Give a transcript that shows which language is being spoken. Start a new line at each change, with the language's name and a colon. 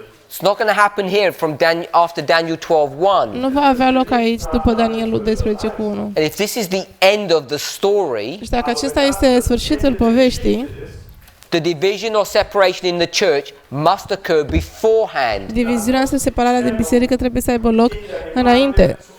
English: It's not going to happen here from after Daniel 12:1.
Romanian: Nu va avea loc aici după Daniel 12:1.
English: And if this is the end of the story,
Romanian: Și dacă acesta este sfârșitul poveștii,
English: the division or separation in the church must occur beforehand.
Romanian: diviziunea sau separarea din biserică trebuie să aibă loc înainte.